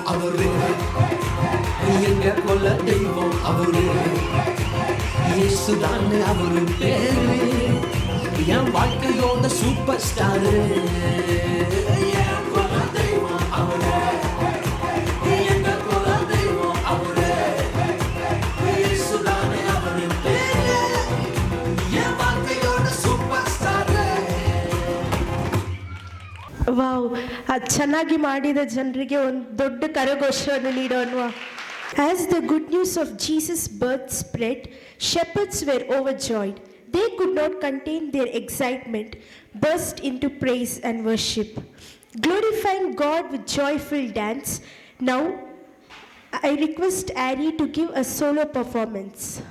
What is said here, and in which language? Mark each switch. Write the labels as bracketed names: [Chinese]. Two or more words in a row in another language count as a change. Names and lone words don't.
[Tamil] அவரு எங்க கொல்ல தெய்வம் அவரு இயேசுதானே அவரு பேரு என் வாழ்க்கையோட [English] super star [Tamil] என் கொல்ல தெய்வம் அவரு எங்க கொல்ல தெய்வம் அவரு இயேசுதானே அவரு பேரு என் வாழ்க்கையோட [English] super star [Kannada] ವಾವ್, ಅದು ಚೆನ್ನಾಗಿ ಮಾಡಿದ ಜನರಿಗೆ ಒಂದು ದೊಡ್ಡ ಕರಘೋಷವನ್ನು ನೀಡೋಣ. [English] As the good news of Jesus' birth spread, shepherds were overjoyed. They could not contain their excitement, burst into praise and worship, glorifying God with joyful dance. Now, I request Ari to give a solo performance.